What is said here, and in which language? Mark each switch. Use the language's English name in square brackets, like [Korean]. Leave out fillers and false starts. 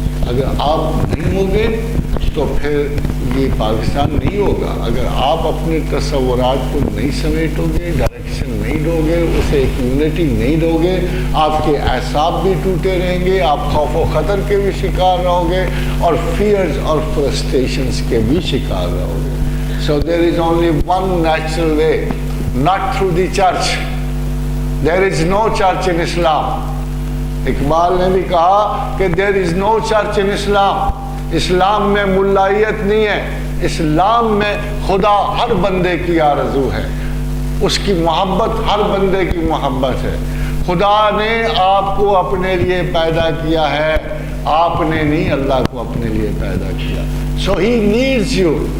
[Urdu] اگر آپ نہیں ہوں گے تو پھر یہ پاکستان نہیں ہوگا، اگر آپ اپنے تصورات کو نہیں سمیٹو گے، ڈائریکشن نہیں دو گے، اسے ایک یونٹی نہیں دو گے، آپ کے اعصاب بھی ٹوٹے رہیں گے، آپ خوف و خطر کے بھی شکار رہو گے، اور فیئرز اور فرسٹریشنز کے بھی شکار رہو گے۔ [English] So there is only one natural way, not through the church. There is no church in Islam. [Urdu] Iqbal نے بھی کہا کہ [English] there is no church in Islam. [Urdu] اسلام میں ملائیت نہیں ہے، اسلام میں خدا ہر بندے کی آرزو ہے، اس کی محبت ہر بندے کی محبت ہے، خدا نے آپ کو اپنے لیے پیدا کیا ہے، آپ نے نہیں اللہ کو اپنے لیے پیدا کیا۔ [English] So he needs you.